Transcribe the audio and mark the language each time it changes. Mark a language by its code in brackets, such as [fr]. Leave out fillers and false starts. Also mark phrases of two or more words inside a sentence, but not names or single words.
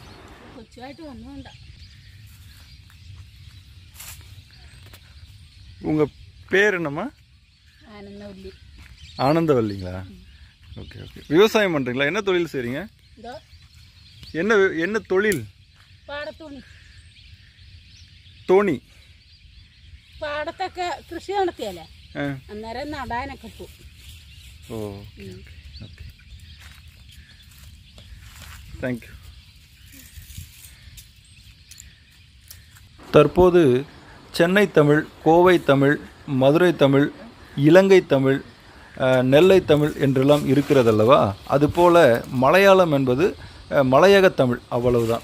[ta] உங்கள் பேர் என்னம்மா? ஆனந்தவல்லிங்களா? ஓகே ஓகே. விவசாயம் பண்ணுறீங்களா? என்ன தொழில் செய்கிறீங்க? என்ன தொழில்? [ml] തോണി. പാടത്തൊക്കെ കൃഷി നടത്തിയല്ലേ, അന്നേരം നടാനൊക്കെ പോകും. ഓ ഓക്കെ, [ta] தேங்க்யூ. தற்போது சென்னை தமிழ், கோவை தமிழ், மதுரை தமிழ், இலங்கை தமிழ், நெல்லை தமிழ் என்றெல்லாம் இருக்கிறதல்லவா, அதுபோல் மலையாளம் என்பது மலையக தமிழ், அவ்வளவுதான்.